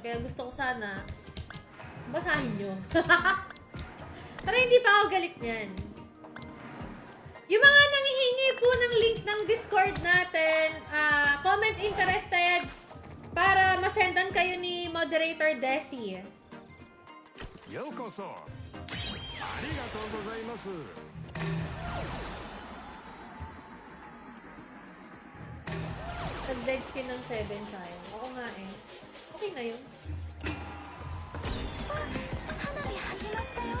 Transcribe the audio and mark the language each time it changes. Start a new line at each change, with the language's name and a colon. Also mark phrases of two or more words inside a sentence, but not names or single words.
Filipino: Kaya gusto ko sana basahin nyo. Pero hindi pa ako galit niyan. Yung mga nanghihingi po ng link ng Discord natin, comment interested para masendan kayo ni Moderator Desi.
Japanese: ようこそありがとうございます
Filipino: Nag-dead skin ng 7 sayang. Oo nga eh. Okay na yun.
Japanese: 花火始まったよ.